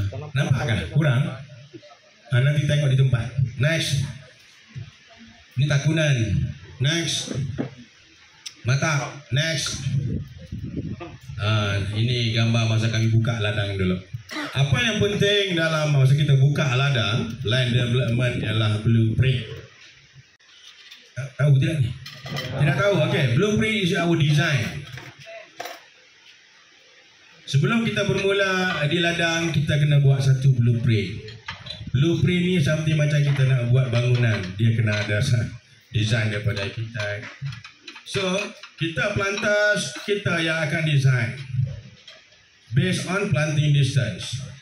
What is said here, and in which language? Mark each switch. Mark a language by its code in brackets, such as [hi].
[ms] Nampak kan? Kurang? Nanti tengok di tempat. Next. Ini takunan. Next. Mata. Next. Ini gambar masa kami buka ladang dulu. Apa yang penting dalam masa kita buka ladang land development ialah blueprint. Tahu tidak ni? Tidak tahu. [en] Okay, blueprint is our design. [ms] Sebelum kita bermula di ladang, kita kena buat satu blueprint. Blueprint ni seperti macam kita nak buat bangunan. Dia kena ada design daripada arkitek. So, kita plantas, kita yang akan design. [en] Based on planting distance.